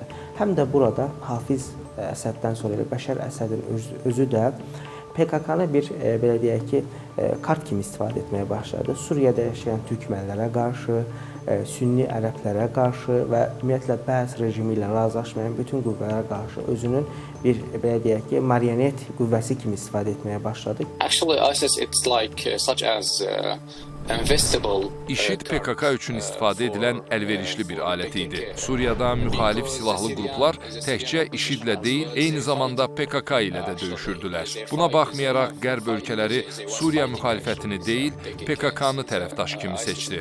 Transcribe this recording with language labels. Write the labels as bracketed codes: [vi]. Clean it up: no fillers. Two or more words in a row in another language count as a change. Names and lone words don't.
[az] Həm də burada Hafiz Əsəddən sonra Bəşər Əsədin özü də PKK-nı bir belə deyək ki, kart kimi istifadə etməyə başladı. Suriyada yaşayan türkmənlərə qarşı, sünni ərəblərə qarşı və ümumiyyətlə bəzi rejimi ilə razılaşmayan bütün qüvvələrə qarşı özünün bir belə deyək ki, marionet qüvvəsi kimi istifadə etməyə başladı. [en] Actually, ISIS it's like such as [az] IŞİD PKK üçün istifadə edilən əlverişli bir alət idi. Suriyada müxalif silahlı qruplar təkcə IŞİD-lə deyil, eyni zamanda PKK ilə də döyüşürdülər. Buna baxmayaraq Qərb ölkələri Suriya müxalifətini deyil, PKK-nı tərəfdaş kimi seçdi.